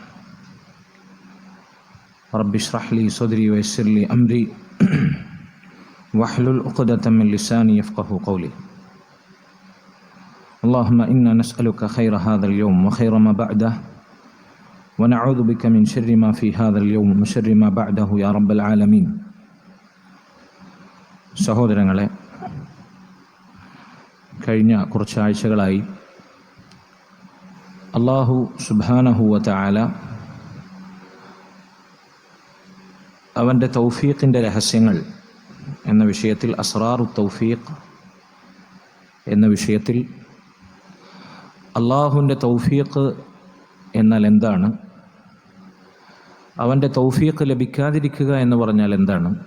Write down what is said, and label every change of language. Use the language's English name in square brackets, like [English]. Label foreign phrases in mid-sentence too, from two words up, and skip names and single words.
[Arabic] رب اشرح لي صدري ويسر لي أمري واحلل عقدة من لساني يفقه قولي. اللهم إنا نسألك خير هذا اليوم وخير ما بعده ونعوذ بك من شر ما في هذا اليوم وشر ما بعده يا رب العالمين. [Malayalam] സഹോദരങ്ങളെ, കഴിഞ്ഞ കുറച്ചാഴ്ചകളായി [Arabic] الله سبحانه وتعالى [Malayalam] അവൻ്റെ തൗഫീഖിൻ്റെ രഹസ്യങ്ങൾ എന്ന വിഷയത്തിൽ, [Arabic] أسرار التوفيق [Malayalam] എന്ന വിഷയത്തിൽ, അള്ളാഹുവിൻ്റെ തൗഫീഖ് എന്നാൽ എന്താണ്, അവൻ്റെ തൗഫീഖ് ലഭിക്കാതിരിക്കുക എന്ന് പറഞ്ഞാൽ എന്താണ്,